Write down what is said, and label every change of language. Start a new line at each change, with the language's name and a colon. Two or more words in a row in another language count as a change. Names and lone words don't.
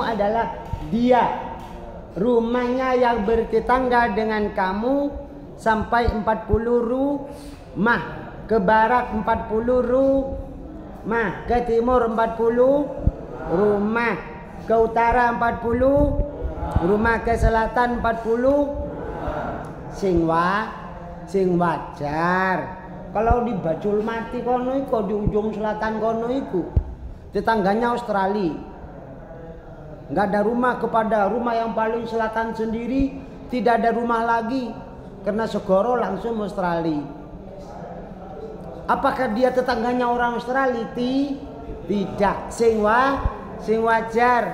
Indonesian: adalah dia, rumahnya yang bertetangga dengan kamu sampai 40 rumah, ke barat 40 rumah, ke timur 40 rumah, ke utara 40 rumah, ke selatan 40.
Javanese: Sing wajar.
Indonesian: Kalau di Bajul Mati
Javanese: kono iku,
Indonesian: di ujung selatan
Javanese: kono iku,
Indonesian: tetangganya Australia. Nggak ada rumah kepada rumah yang paling selatan sendiri, tidak ada rumah lagi karena segoro langsung Australia. Apakah dia tetangganya orang Australia? Tidak.
Javanese: Sing wajar.